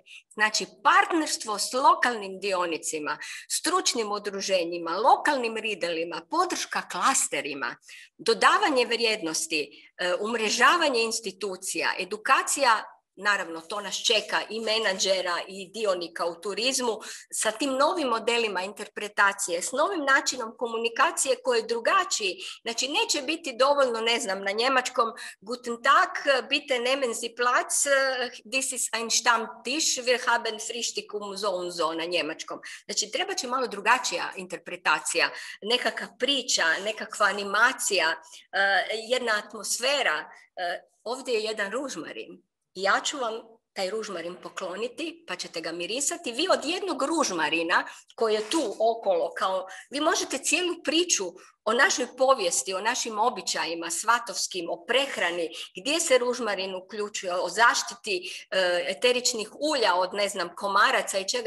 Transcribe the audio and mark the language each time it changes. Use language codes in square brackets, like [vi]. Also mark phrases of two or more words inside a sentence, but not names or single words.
[hr] Znači, partnerstvo s lokalnim dionicima, stručnim udruženjima, lokalnim ridelima, podrška klasterima, dodavanje vrijednosti, umrežavanje institucija, edukacija naravno to nas čeka i menadžera i dionika u turizmu, sa tim novim modelima interpretacije, s novim načinom komunikacije koji je drugačiji. Znači neće biti dovoljno, ne znam, na njemačkom [de] Guten Tag, bitte nehmen Sie Platz, [en] this is [de] ein Stammtisch, wir haben Frühstück so und so [hr] na njemačkom. Znači treba će malo drugačija interpretacija, nekakva priča, nekakva animacija, jedna atmosfera. Ovdje je jedan ružmarin. Ja ću vam taj ružmarin pokloniti, pa ćete ga mirisati. Vi od jednog ružmarina koji je tu okolo, vi možete cijelu priču o našoj povijesti, o našim običajima svatovskim, o prehrani, gdje se ružmarin uključuje, o zaštiti eteričnih ulja od, ne znam, komaraca i čega.